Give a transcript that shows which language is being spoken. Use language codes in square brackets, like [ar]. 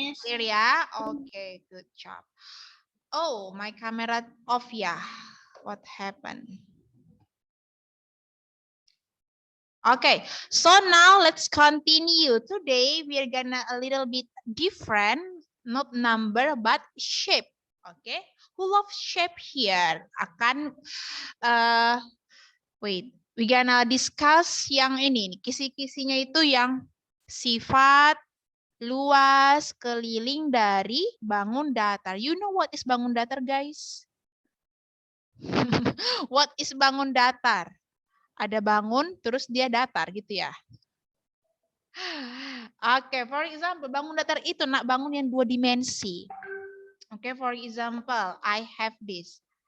[en] Clear ya? Okay, good job. Oh, my camera off ya. What happened? Okay, so now let's continue. Today we are gonna a little bit different, not number but shape. Okay, who loves shape here? [id] Akan [en] wait, we gonna discuss [id] yang ini, kisi-kisinya itu yang sifat luas keliling dari bangun datar. [en] You know what is bangun datar, guys? What is bangun datar? [id] Ada bangun, terus dia datar gitu ya. Oke, [en] for example, [id] bangun datar itu nak bangun yang 2 dimensi. [en] Oke, for example, I have this.